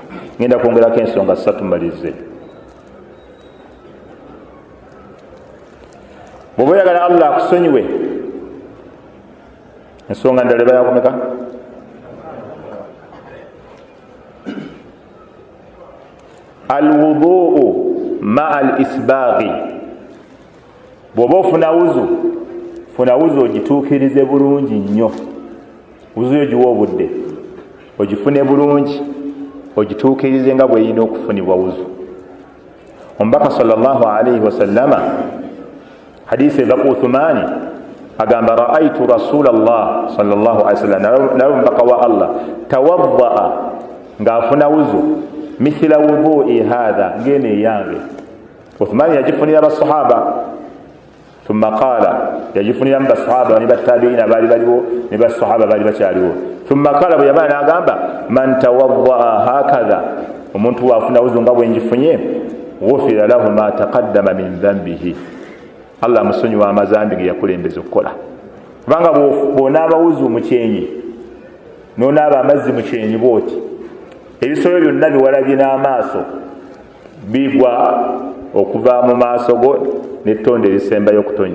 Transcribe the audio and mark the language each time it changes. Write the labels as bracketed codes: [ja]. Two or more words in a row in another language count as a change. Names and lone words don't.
[lg] Ngenda kwongerako ensonga 3 mmalirize. Bw'oba oyagala Allah akusonyiwe ensonga ndala eba yakomeka [ar] الوضوء مع الإسباغ. [lg] Bw'oba ofuna wuzu ogituukirize bulungi nnyo. Wuzu yo giwa obudde ogifune bulungi ogituukirize nga bw'erina okufunibwa wuzu. Omubaka [ar] صلى الله عليه وسلم [lg] hadisi eva ku Uthmani agamba [ar] رأيت رسول الله صلى الله عليه وسلم [lg] nawe omubaka wa Allah tawaddaa ng'afuna wuzu [ar] مثل وضوئي هذا [lg] ngene eyange. Uthmani yagifunira basahaba [ar] ثم قال [lg] yagifunira mu basahaba ne batabiina baali baliwo ne basahaba baali bakyaliwo. [ar] ثم قال [lg] bwe yamala n'agamba [ar] من توضأ هكذا [lg] omuntu waafuna wuzu nga bwe ngifunye [ar] غفر له ما تقدم من ذنبه [lg] Allah musonyiwa amazambi ge yakulembeza okukola. Kubanga bw'onaaba wuzu mu kyenyi n'onaaba amazzi mu kyenyi bw'oti ebisolo byonna biwalabye n'amaaso bigwa okuva mu maaso go n'ettonde erisembayo okutonya.